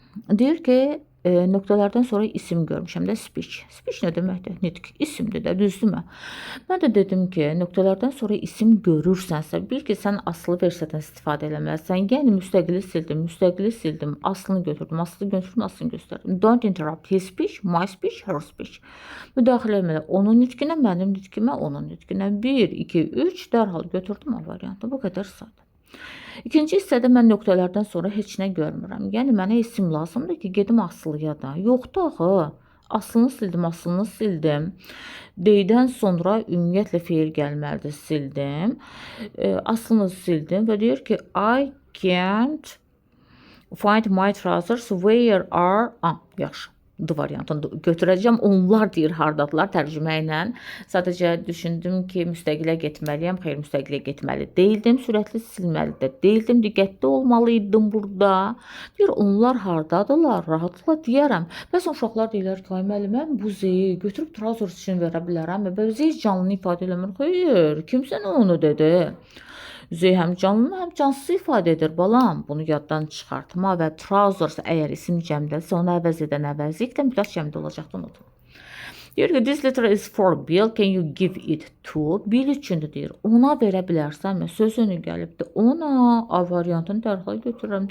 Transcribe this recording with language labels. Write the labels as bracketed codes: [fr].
[az] Deyir ki, nöqtələrdən sonra isim görmüşəm də speech. Speech nə deməkdir? Nitq. İsimdir də, düzdürmü? Mən də dedim ki, nöqtələrdən sonra isim görürsənsə, bil ki, sən asılı versiyadan istifadə eləməlisən. Yəni müstəqili sildim, aslını götürdüm, aslını göstərdim. [en] Don't interrupt his speech, my speech, her speech. [az] Müdaxilə etmələ onun nitqinə, mənim nitqimə, onun nitqinə. 1, 2, 3 dərhal götürdüm o variantı. Bu qədər sadə. İkinci hissədə mən nöqtələrdən sonra heç nə görmürəm. Yəni mənə isim lazımdır ki, gedim asılıya da. Yoxdur axı. Aslını sildim, aslını sildim. D'dən sonra ümumiyyətlə feil gəlməlidir, sildim. Aslını sildim və deyir ki, [en] I can't find my trousers, where are... [az] Yaxşı. D variantını götürəcəm. Onlar deyir hardadılar tərcümə ilə. Sadəcə düşündüm ki, müstəqilə getməliyəm. Xeyr, müstəqilə getməli deyildim. Sürətli silməli də deyildim. Diqqətli olmalıydım burada. Deyir, onlar hardadılar? Rahatlıqla deyərəm. Bəzən uşaqlar deyirlər ki, ay müəllim, mən bu zeyi götürüb trousers üçün verə bilərəm. Və zey canlını ifadə eləmir. Xeyr, kimsə onu dedi. Zey həm canlı, həm cansız ifadə edir balam. Bunu yaddan çıxartma və trousers əgər isim cəmdəsə, onu əvəz edən əvəzlik də mütləq cəmdə olacaqdı, unutma. Deyir ki, [en] this letter is for Bill, can you give it to? [az] Bill üçündür deyir. Ona verə bilərsənmi? Sözünü gəlibdir. Ona A variantını dərhal götürürəm.